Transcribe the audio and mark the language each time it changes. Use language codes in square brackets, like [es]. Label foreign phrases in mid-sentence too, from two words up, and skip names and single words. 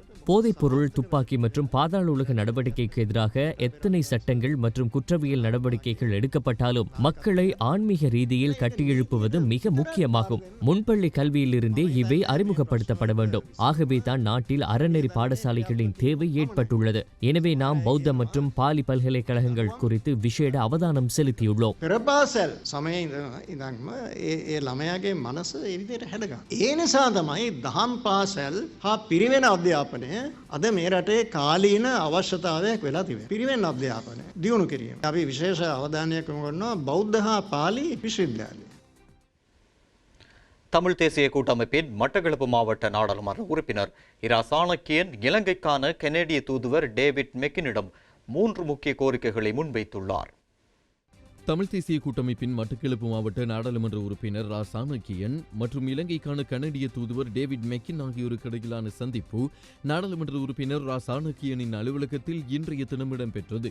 [ta] போதைப்பொருள், துப்பாக்கி மற்றும் பாதாள உலக நடவடிக்கைக்கு எதிராக எத்தனை சட்டங்கள் மற்றும் குற்றவியல் நடவடிக்கைகள் எடுக்கப்பட்டாலும் மக்களை ஆன்மீக ரீதியில் கட்டியெழுப்புவது மிக முக்கியமாகும். முன்பள்ளி கல்வியிலிருந்தே இவை அறிமுகப்படுத்தப்பட வேண்டும். ஆகவே தான் நாட்டில் அறநெறி பாடசாலைகளின் தேவை ஏற்பட்டுள்ளது. எனவே நாம் பௌத்த மற்றும் பாலி பல்கலைக்கழகங்கள் குறித்து விசேட அவதானம் செலுத்தியுள்ளோம். [si] ඉඳන්ම ඒ ළමයාගේ මනස ඒ විදිහට හැදගන්න. ඒ නිසා තමයි දහම් පාසල් හා පිරිවෙන අධ්‍යාපනය අද මේ රටේ කාලීන අවශ්‍යතාවයක් වෙලා තිබෙනවා. පිරිවෙන අධ්‍යාපනය දියුණු කිරීම. අපි විශේෂ අවධානයක් යොමු කරනවා බෞද්ධ හා පාලි විශ්වවිද්‍යාලය. [ta] தமிழ் தேசிய கூட்டமைப்பின் மட்டக்களப்பு மாவட்ட நாடாளுமன்ற உறுப்பினர் இரா சாணக்கியன் இலங்கைக்கான கனேடிய தூதுவர் டேவிட் மெக்கினிடம் 3 முக்கிய கோரிக்கைகளை முன்வைத்துள்ளார். தமிழ் தேசிய கூட்டமைப்பின் மட்டக்களப்பு மாவட்ட நாடாளுமன்ற உறுப்பினர் ரா சாணக்கியன் மற்றும் இலங்கைக்கான கனடிய தூதுவர் டேவிட் மெக்கின் ஆகியோருக்கு இடையிலான சந்திப்பு நாடாளுமன்ற உறுப்பினர் ரா சாணக்கியனின் அலுவலகத்தில் இன்றைய தினம் இடம்பெற்றது.